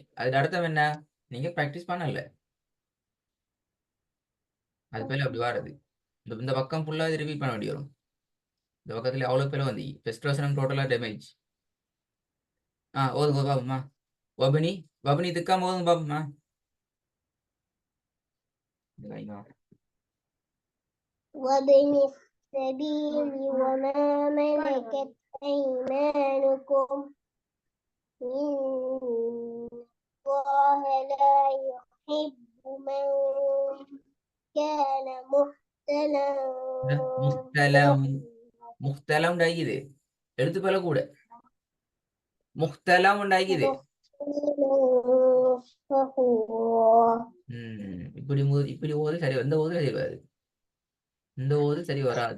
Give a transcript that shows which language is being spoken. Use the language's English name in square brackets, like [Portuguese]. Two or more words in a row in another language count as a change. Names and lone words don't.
[Tamil] அதுக்கு அர்த்தம் என்ன? நீங்க ப்ராக்டிஸ் பண்ணல. அது பேர் அப்படி வாருது. இந்த பக்கம் [English] full repeat [Tamil] பண்ண வேண்டி வரும். இந்த பக்கத்துல அவ்வளவு பேர் வந்து ஃபர்ஸ்ட் வசனம் [English] totally damage. [Tamil] ஓதுங்க பாபுமா. வபுனி வபுனி திக்காம ஓதுங்க பாபுமா. [Arabic] وابن السبيل وما ملكت أيمانكم إن الله لا يحب من كان مختلا [Tamil] முஹ்தலம் முஹ்தலம் உண்டாகிது. எழுத்து போல கூட முஹ்தலம் உண்டாகிது. [Arabic] فخورا [Tamil] இப்படி ஓது சரி. இந்த ஓது சரி வராது. இந்த ஓது சரி வராது.